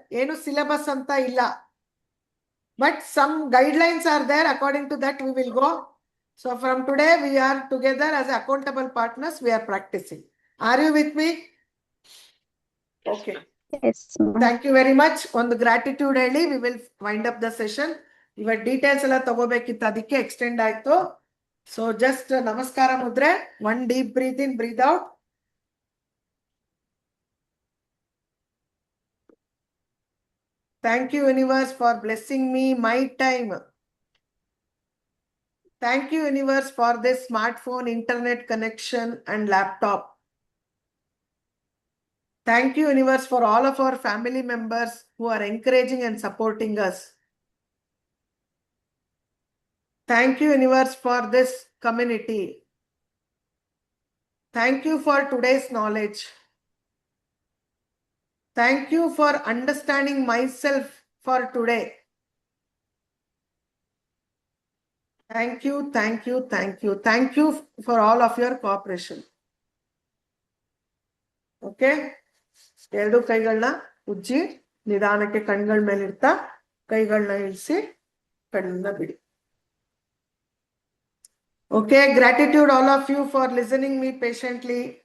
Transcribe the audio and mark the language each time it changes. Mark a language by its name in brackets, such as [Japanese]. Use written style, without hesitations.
[Kannada] Enu syllabus anta illa, [English] but some guidelines are there. According to that we will go. So from today we are together as accountable partners. We are practicing. Are you with me? Okay. Yes, ma'am. Thank you very much. [Kannada] ಒಂದು gratitude ಹೇಳಿ [English] we will wind up the session. [Kannada] ಇವಾಗ details ಎಲ್ಲ ತಗೋಬೇಕಿತ್ತು, ಅದಕ್ಕೆ extend ಆಯ್ತು. [English] So just ನಮಸ್ಕಾರ ಮುದ್ರೆ. One deep breath in, breath out. Thank you universe for blessing me my time. Thank you universe for this smartphone, internet connection and laptop. Thank you universe for all of our family members who are encouraging and supporting us. Thank you universe for this community. Thank you for today's knowledge. Thank you for understanding myself for today. Thank you, thank you, thank you. Thank you for all of your cooperation. Okay? [Kannada] ಎರಡು ಕೈಗಳನ್ನ ಉಜ್ಜಿ ನಿಧಾನಕ್ಕೆ ಕಣ್ಗಳ ಮೇಲೆ ಇಡ್ತಾ ಕೈಗಳನ್ನ ಇಳಿಸಿ ಕಣ್ಣನ್ನ ಬಿಡಿ. [English] Okay, gratitude all of you for listening me patiently.